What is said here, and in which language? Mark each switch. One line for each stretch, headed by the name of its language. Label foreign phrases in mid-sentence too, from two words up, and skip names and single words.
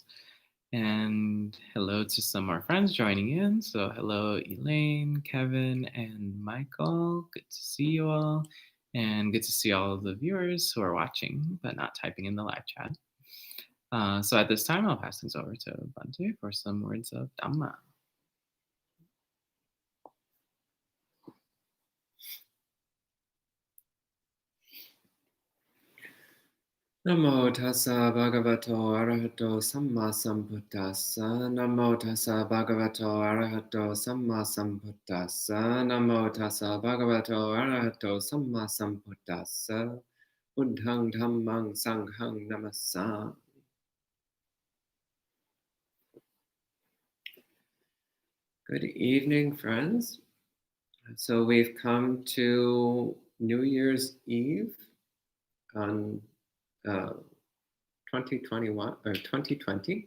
English: And hello to some more friends joining in. So, hello, Elaine, Kevin, and Michael. Good to see you all. And good to see all of the viewers who are watching but not typing in the live chat. So, at this time, I'll pass things over to Bhante for some words of Dhamma.
Pali: Namo tassa bhagavato arahato samma sambuddhassa. Namo tassa bhagavato arahato samma sambuddhassa. Namo tassa bhagavato arahato samma sambuddhassa. Buddhang dhammang sanghang namassa.
English: Good evening, friends. So we've come to New Year's Eve on 2021 or 2020.